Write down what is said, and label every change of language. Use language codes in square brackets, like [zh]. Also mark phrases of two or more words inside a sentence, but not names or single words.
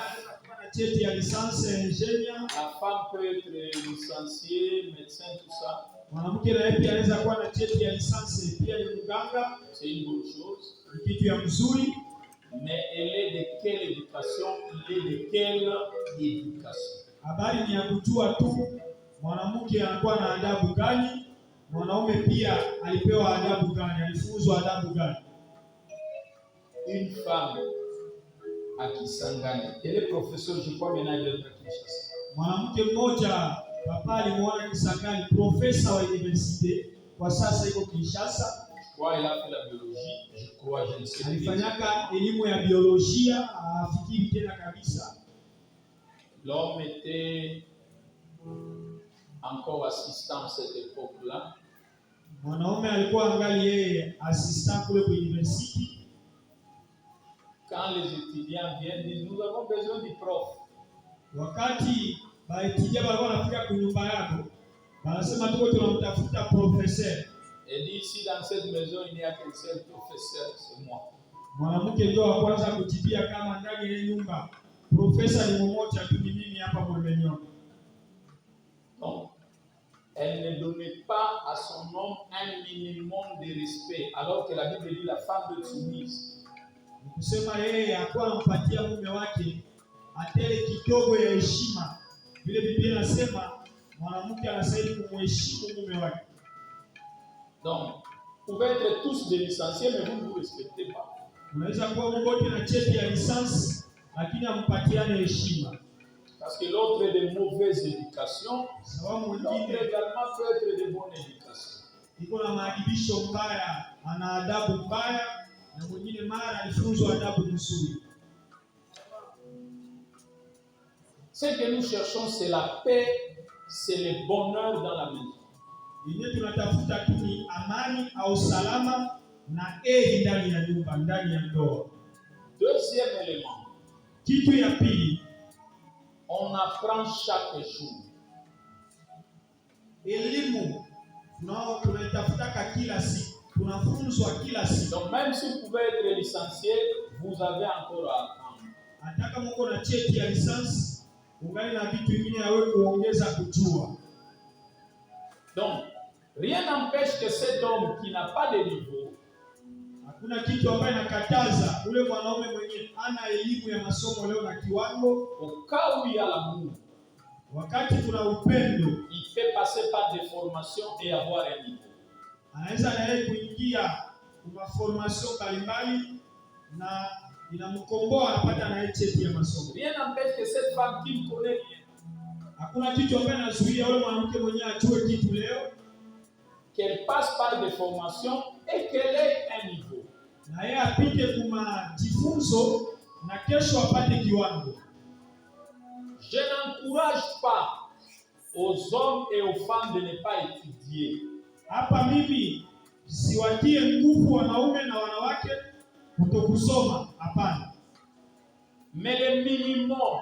[sw] cheti ya [fr] licence ingénieur. La femme peut être licenciée, médecin, tout ça. [sw] Mwanamke naye pia anaweza kuwa na cheti ya lisansi pia ni mganga. [fr] C'est une bonne chose. [sw] Ni kitu ya mzuri. [fr] Mais elle est de quelle éducation? Il est de quelle éducation? [sw] Habari ni ya kujua tu mwanamke anakuwa na adabu gani, mwanaume pia alipewa adabu gani, alifunzwa adabu gani. [fr] Une femme à Kisangani, elle est professeure, je crois maintenant elle est à Kinshasa. [sw] Mwanamke mmoja papa alimuona Kisangani, profesa wa universite, kwa sasa iko Kinshasa. [fr] Je crois elle a fait la biologie, je crois, je ne sais pas. [sw] Alifanyaka elimu ya biolojia, afikiri tena kabisa. [fr] L'homme était encore assistant à cette époque-là. [sw] Mwanaume alikuwa angali yeye assistant kule kwa university. [fr] Quand les étudiants viennent, ils disent, nous avons besoin du prof. [sw] Wakati baetudia walikuwa wanafika kunyumba yako, wanasema tuko tunamtafuta professeur. [fr] Et dit, ici dans cette maison, il n'y a qu'un seul professeur, c'est moi. [sw] Mwanamke ndio wa kwanza kujibia kama ndani ya nyumba profesa ni mmoja tu, ni mimi hapa mwenyewe. [fr] Donc, elle ne donnait pas à son homme un minimum de respect, alors que la Bible dit la femme doit être soumise. [sw] Kusema yeye hakuwa anampatia mume wake atele kidogo ya heshima. Vile Biblia inasema mwanamke anastahili kumheshimu mume wake. [fr] Donc, vous pouvez être tous des licenciés, mais vous ne vous respectez pas. [sw] Unaweza kuwa mmoja na cheti ya lisansi lakini ampatiane heshima. [fr] Parce que l'autre est de mauvaise éducation, [sw] Sababu [fr] l'autre [sw] mwingine [fr] également peut être de bonne éducation. [sw] iko na maadibisho mbaya, ana adabu mbaya, na mwingine mara alifunzwa adabu nzuri. [fr] Ce que nous cherchons, c'est la paix, c'est le bonheur dans la maison. [sw] Yenye tunatafuta tu ni amani au salama na heri ndani ya nyumba, ndani ya ndoa. [fr] Deuxième élément, [sw] Kitu ya pili, [fr] on apprend chaque jour. [sw] elimu tunaitafuta kila siku, tunafunzwa kila siku. [fr] Donc même si vous pouvez être licencié, vous avez encore à apprendre. [sw] Hata kama uko na cheti ya lisansi, ungali na vitu vingine ya wewe kuongeza kujua. [fr] Donc, rien n'empêche que cet homme qui n'a pas de niveau, [sw] Hakuna kitu ambaye nakataza ule mwanaume mwenye ana elimu ya masomo leo na kiwango, [fr] au cas où il y a l'amour, [sw] wakati kuna upendo, [fr] il fait passer par des formations et avoir un niveau. [sw] anaweza naye kuingia kwa formation mbalimbali na inamkomboa anapata naye cheti ya masomo. [fr] Rien n'empêche que cette femme qui me connaît bien, [sw] Hakuna kitu ambaye anazuia ule mwanamke mwenye ajue kitu leo, [fr] qu'elle passe par des formations et qu'elle ait un niveau. [sw] na yeye apite kuma jifunzo na kesho apate kiwango. [fr] Je n'encourage pas aux hommes et aux femmes de ne pas étudier. [sw] Hapa mimi siwatie nguvu wanaume na wanawake kutokusoma, hapana. [fr] Mais le minimum,